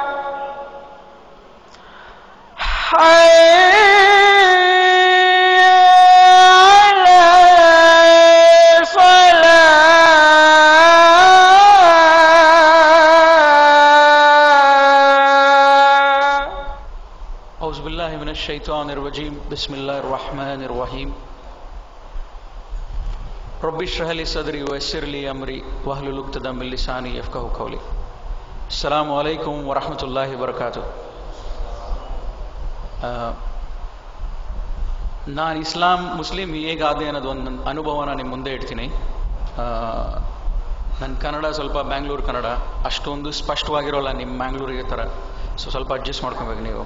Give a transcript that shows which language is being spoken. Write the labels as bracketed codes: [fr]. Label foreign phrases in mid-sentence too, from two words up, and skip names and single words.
[ar] حي على الصلاة. أعوذ بالله من الشيطان الرجيم. بسم الله الرحمن الرحيم. رب اشرح لي صدري ويسر لي أمري واحلل عقدة من لساني يفقهوا قولي. السلام عليكم ورحمة الله وبركاته. [kn] ನಾನು ಮುಸ್ಲಿಂ ಹೇಗಾದೆ ಅನ್ನೋದು ಒಂದು ಅನುಭವನ ನಿಮ್ಮ ಮುಂದೆ ಇಡ್ತೀನಿ. ನನ್ನ ಕನ್ನಡ ಸ್ವಲ್ಪ ಬ್ಯಾಂಗ್ಳೂರು ಕನ್ನಡ ಅಷ್ಟೊಂದು ಸ್ಪಷ್ಟವಾಗಿರೋಲ್ಲ ನಿಮ್ಮ ಮ್ಯಾಂಗ್ಳೂರಿಗೆ ಥರ, ಸ್ವಲ್ಪ ಅಡ್ಜಸ್ಟ್ ಮಾಡ್ಕೊಬೇಕು ನೀವು.